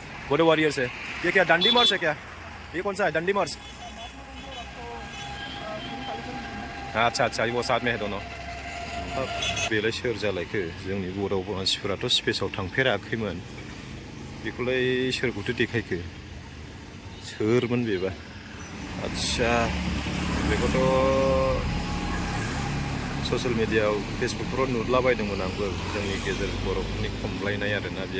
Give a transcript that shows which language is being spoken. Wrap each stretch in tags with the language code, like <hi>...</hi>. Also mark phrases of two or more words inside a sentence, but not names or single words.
<hi>बोडो वॉरियर्स है। ये क्या डंडी मार्च है क्या? ये कौन सा है डंडी मार्च? अच्छा अच्छा वो साथ में है दोनों।</hi> <brx>बेलाय सोर जालायखो जोंनि बर' मानसिफोराथ' स्पेसाव थांफेराखैमोन बेखौलाय सोरखौथो देखायखो सोरमोन बेबा? आच्छा बेखौथ'</brx> <en>social media</en> <brx>फेसबुकफोराव नुलाबायदोंमोन आंबो जोंनि गेजेर बर'फोरनि खमलायनाय आरोना बेयो।</brx>